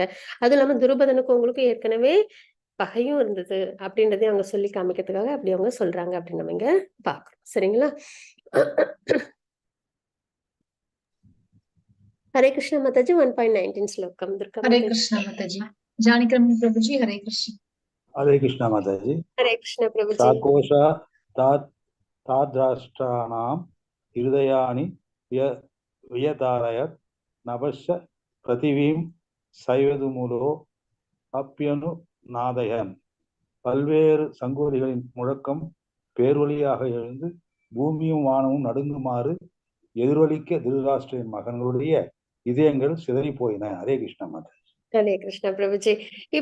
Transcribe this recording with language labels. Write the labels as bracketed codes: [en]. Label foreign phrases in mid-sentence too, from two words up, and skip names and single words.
[ta] அதுவும் இல்லாம துருபதனுக்கும் அவங்களுக்கும் ஏற்கனவே பகையும் இருந்தது அப்படின்றதையும் அவங்க சொல்லி காமிக்கிறதுக்காக அப்படி அவங்க சொல்றாங்க அப்படின்னு நம்ம இங்க பாக்குறோம் சரிங்களா? ஹரே கிருஷ்ண மாதாஜி 1.19 ஸ்லோகம். துர்கா ஹரே மாதாஜி. கிருஷ்ணா மாதாஜி. ஜானகிராமன் பிரபுஜி, ஹரே கிருஷ்ணா. [hi] हरे कृष्ण माताजी। [ta] ஹரே கிருஷ்ண பிரபுஜி. [sa] साकोशा ताद्राष्ट्राणां हृदयानि वियदारयत् नभश्च पृथिवीं सैवदुमुलो அப்பியனுநாதயன். [ta] பல்வேறு சங்கோதிகளின் முழக்கம் பேர்வழியாக எழுந்து பூமியும் வானமும் நடுங்குமாறு எதிரொலிக்க திருதராஷ்டிரின் மகன்களுடைய இதயங்கள் சிதறி போயின. ஹரே கிருஷ்ண மாதா. ஹரே கிருஷ்ணா பிரபுஜி.